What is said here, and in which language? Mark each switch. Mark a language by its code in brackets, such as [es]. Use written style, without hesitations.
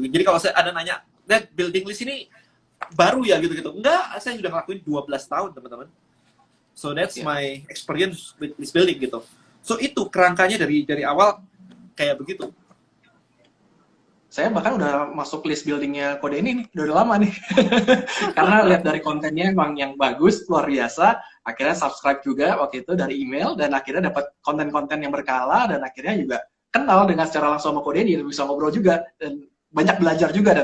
[id] Jadi kalau saya ada nanya, building list ini baru ya gitu-gitu. Enggak, saya sudah ngelakuin 12 tahun, teman-teman. [en] So that's my experience with list building gitu. [id] So itu kerangkanya dari awal kayak begitu. Saya bahkan udah masuk list buildingnya Kode ini nih, udah lama nih. Karena lihat dari kontennya emang yang bagus, luar biasa. Akhirnya subscribe juga waktu itu dari email, dan akhirnya dapat konten-konten yang berkala, dan akhirnya juga kenal dengan secara langsung sama Kode ini, bisa ngobrol juga, dan banyak belajar juga.